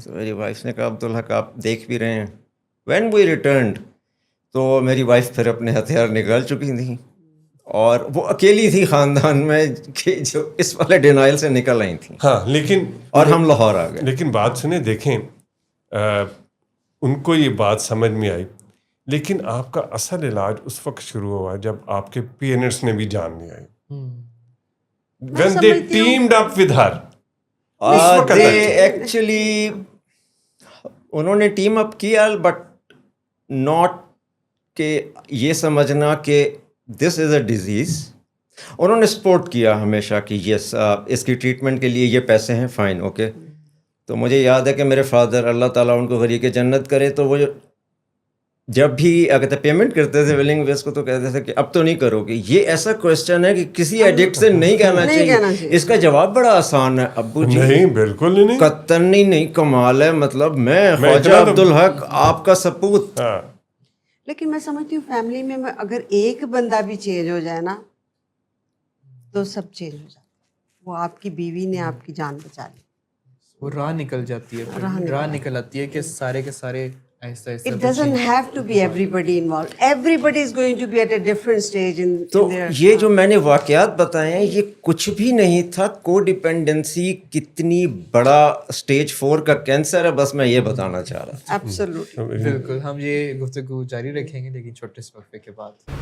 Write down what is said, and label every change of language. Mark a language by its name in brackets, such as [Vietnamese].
[Urdu] میری وائف نے کہا عبدالحق آپ دیکھ بھی رہے ہیں. [English] when we returned [Urdu] تو میری وائف پھر اپنے ہتھیار نکال چکی تھیں اور وہ اکیلی تھی خاندان میں کہ جو اس والے ڈینائل سے نکل آئی تھیں. ہاں لیکن اور ہم لاہور آ گئے. لیکن بات سنیں, دیکھیں ان کو یہ بات سمجھ میں آئی, لیکن آپ کا اصل علاج اس وقت شروع ہوا جب آپ کے پیرنٹس نے بھی جان لیا. [English] when they teamed up with her. [Urdu] Actually انہوں نے ٹیم اپ کیا بٹ ناٹ کہ یہ سمجھنا کہ [English] This is a disease. [Urdu] انہوں نے سپورٹ کیا ہمیشہ کہ یس اس کی ٹریٹمنٹ کے لیے یہ پیسے ہیں, فائن اوکے. تو مجھے یاد ہے کہ میرے فادر اللہ تعالیٰ ان کو غریق جنت کرے, تو وہ جب بھی اگر پیمنٹ کرتے تھے ویلنگ ویس کو تو کہتے تھے کہ اب تو نہیں کرو گے. یہ ایسا کوشچن ہے کہ کسی ایڈکٹ سے نہیں کہنا چاہیے. اس کا جواب بڑا آسان ہے, ابو جی نہیں بالکل نہیں, قطنی نہیں. کمال ہے, مطلب میں خواجہ عبدالحق آپ کا سپوت. لیکن میں سمجھتی ہوں فیملی میں اگر ایک بندہ بھی چینج ہو جائے نا تو سب چینج ہو جاتا. وہ آپ کی بیوی نے آپ کی جان بچا لی, وہ راہ نکل جاتی ہے, راہ نکل آتی ہے کہ سارے کے سارے ایسا ایسا. [English] It doesn't have to be everybody involved. Everybody is going to be at a different stage in [Urdu] تو [English] their. [Urdu] یہ جو میں نے واقعات بتائے ہیں یہ کچھ بھی نہیں تھا. کو ڈیپینڈنسی کتنی بڑا اسٹیج 4 کا کینسر ہے, بس میں یہ بتانا چاہ رہا تھا. [English] Absolutely. [Urdu] بالکل. ہم یہ گفتگو جاری رکھیں گے لیکن چھوٹے سے وقفے کے بعد.